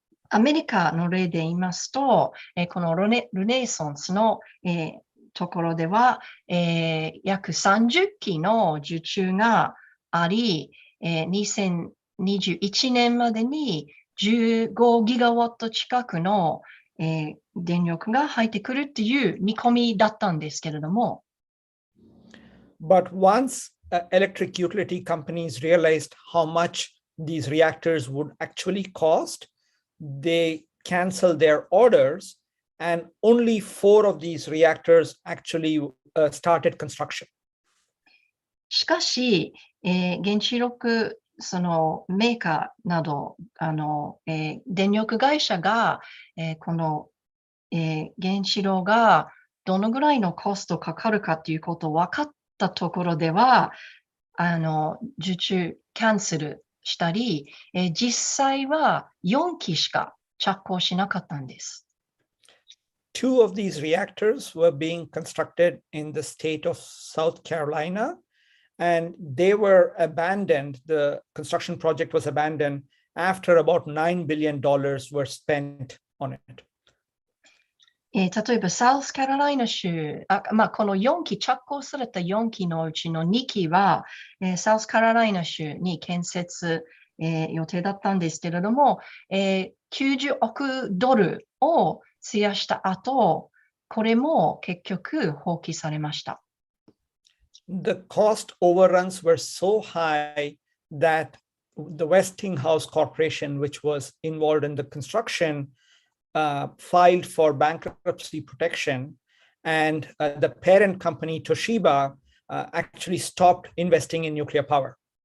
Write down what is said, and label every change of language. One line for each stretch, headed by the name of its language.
Japanese: アメリカの例で言いますと、このルネサンスの、ところでは、約30機の受注があり、2021年までに15ギガワット近くの、電力が入ってくるっていう見込みだったんですけれども。
English: But once electric utility companies realized how much these reactors would actually cost, they canceled their orders, and only 4 of these reactors actually started construction.
Japanese: しかし、原子力そのメーカーなど電力会社が、この、原子炉がどのぐらいのコストかかるかということを分かったところでは受注キャンセルしたり、実際は4機しか着工しなかったんです。
English: 2 of these reactors were being constructed in the state of South Carolina, and they were abandoned. The construction project was abandoned after about $9 billion were spent on it.
Japanese: 例えば、サウスカロライナ州、この4機、着工された4機のうちの2機は、サウスカロライナ州に建設、予定だったんですけれども、90億ドルを費やした後、これも結局放棄されました。
English: The cost overruns were so high that the Westinghouse Corporation, which was involved in the construction, filed for bankruptcy protection, and the parent company Toshiba actually stopped investing in nuclear power.